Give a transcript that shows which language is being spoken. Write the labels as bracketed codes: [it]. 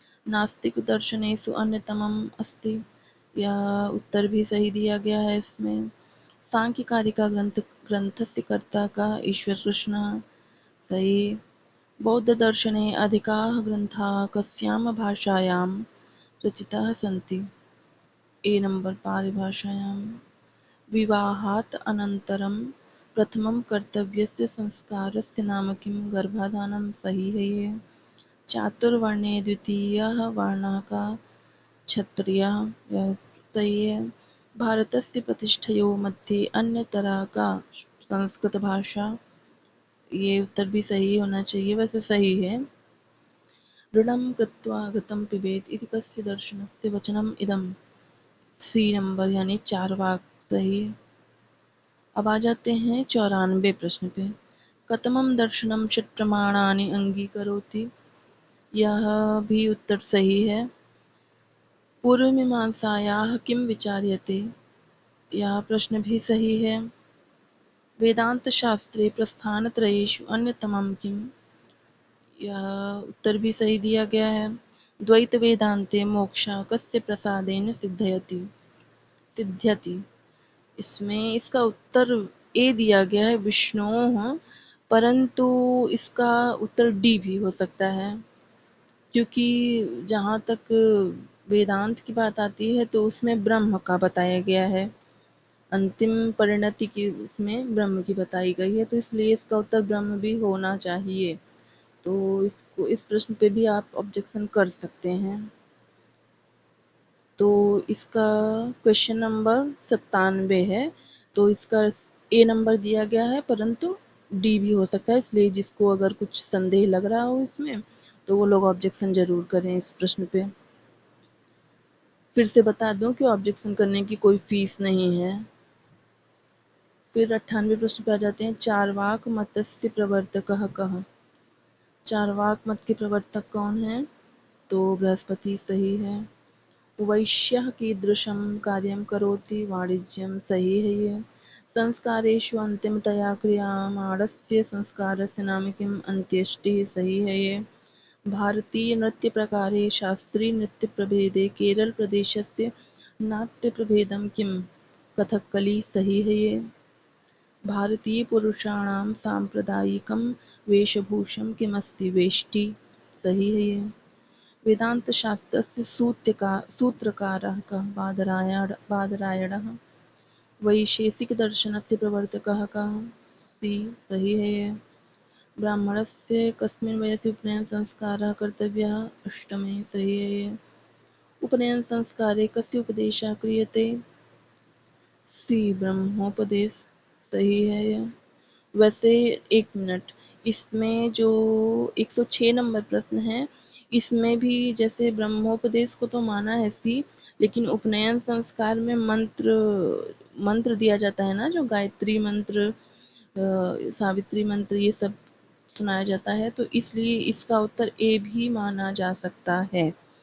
[sa] नास्तिक दर्शनेषु अन्यतमम् अस्ति? [hi] यह उत्तर भी सही दिया गया है इसमें। [sa] सांख्यकारिका ग्रंथस्य कर्ता का? ईश्वर कृष्णः सही। बौद्ध दर्शने अधिकाः ग्रन्थाः कस्यां भाषायां रचिताः सन्ति? [hi] ए नंबर [sa] पाली भाषायां। विवाहात् अनन्तरं प्रथमं कर्तव्यस्य संस्कारस्य नाम किं? [hi] गर्भाधानं सही है ये। [sa] चातुर्वर्ण्ये द्वितीयः वर्णः का? क्षत्रियः [hi] यह सही है। [sa] भारतस्य प्रतिष्ठयोः मध्ये अन्यतरा का? संस्कृत भाषा। [hi] ये उत्तर भी सही होना चाहिए, वैसे सही है। [sa] ऋणं कृत्वा घृतं पिबेत इति कस्य दर्शनस्य वचनम् इदम्? [hi] सी नंबर यानी चार्वाक सही। अब आ जाते हैं 94 प्रश्न पे। [sa] कतमं दर्शनं षट् प्रमाणानि अङ्गीकरोति? [hi] यह भी उत्तर सही है। [sa] पूर्वमीमांसायाः किं विचार्यते? [hi] यह प्रश्न भी सही है। [sa] वेदान्तशास्त्रे प्रस्थानत्रयेषु अन्यतमं किम्? [hi] यह उत्तर भी सही दिया गया है। [sa] द्वैत वेदान्ते मोक्षः कस्य प्रसादेन सिद्ध्यति? [hi] इसमें इसका उत्तर ए दिया गया है विष्णोः, परंतु इसका उत्तर डी भी हो सकता है, क्योंकि जहाँ तक वेदांत की बात आती है तो उसमें ब्रह्म का बताया गया है, अंतिम परिणति की उसमें ब्रह्म की बताई गई है, तो इसलिए इसका उत्तर ब्रह्म भी होना चाहिए। तो इसको इस प्रश्न पे भी आप ऑब्जेक्शन कर सकते हैं। तो इसका क्वेश्चन नंबर 97 है। तो इसका ए नंबर दिया गया है, परंतु डी भी हो सकता है, इसलिए जिसको अगर कुछ संदेह लग रहा हो इसमें तो वो लोग ऑब्जेक्शन जरूर करें इस प्रश्न पे। फिर से बता दूं कि ऑब्जेक्शन करने की कोई फीस नहीं है। फिर 98 प्रश्न पे आ जाते हैं, [sa] चार्वाक मतस्य प्रवर्तकः कः। [hi] चार्वाक मत के प्रवर्तक कौन है? तो बृहस्पति सही है। [sa] वैश्यः कीदृशं कार्यं करोति? वाणिज्यं [hi] सही है ये। [sa] संस्कारेषु अंतिमतया क्रियमाणस्य संस्कारस्य नाम किम्? अंत्येष्टिः [hi] सही है ये। [sa] भारतीय नृत्य प्रकारे शास्त्रीय नृत्य प्रभेदे केरल प्रदेशस्य नाट्य प्रभेदं किम्? कथकली [hi] सही है ये। [sa] भारतीय पुरुषाणां साम्प्रदायिकं वेशभूषं किमस्ति? [hi] वेष्टि सही है ये। [sa] वेदान्तशास्त्रस्य सूत्रकारः कः? बादरायणः। [hi] वैशेषिकदर्शनस्य प्रवर्तकः कः? सी सही है ये। [sa] ब्राह्मणस्य कस्मिन् वयसि उपनयनसंस्कारः कर्तव्यः? अष्टमे [hi] सही है ये। [sa] उपनयनसंस्कारे कस्य उपदेशः क्रियते? [hi] सी ब्रह्मोपदेश सही है ये। वैसे एक मिनट, इसमें जो 106 नंबर प्रश्न है, इसमें भी जैसे ब्रह्मोपदेश को तो माना है सी, लेकिन उपनयन संस्कार में मंत्र मंत्र दिया जाता है ना, जो गायत्री मंत्र, सावित्री मंत्र, ये सब सुनाया जाता है, तो इसलिए इसका उत्तर ए भी माना जा सकता है।